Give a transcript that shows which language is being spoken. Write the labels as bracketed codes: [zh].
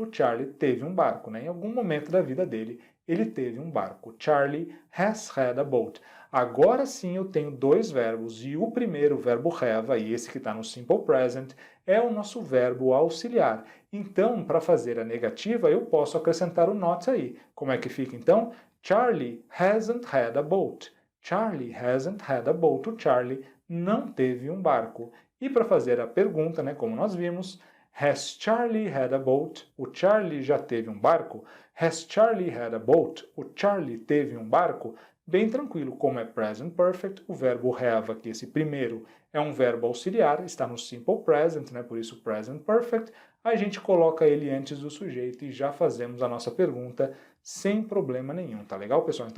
[pt] O Charlie teve um barco, né? Em algum momento da vida dele, ele teve um barco. [en] Charlie has had a boat. [pt] Agora sim eu tenho dois verbos e o primeiro, o verbo have, aí esse que está no Simple Present, é o nosso verbo auxiliar. Então, para fazer a negativa, eu posso acrescentar o not aí. Como é que fica então? [en] Charlie hasn't had a boat. Charlie hasn't had a boat. [pt] O Charlie não teve um barco. E para fazer a pergunta, né, como nós vimos, [en] has Charlie had a boat? [pt] O Charlie já teve um barco? [en] Has Charlie had a boat? [pt] O Charlie teve um barco? Bem tranquilo, como é present perfect, o verbo have aqui, esse primeiro, é um verbo auxiliar, está no simple present, né, por isso present perfect, a gente coloca ele antes do sujeito e já fazemos a nossa pergunta sem problema nenhum, tá legal, pessoal?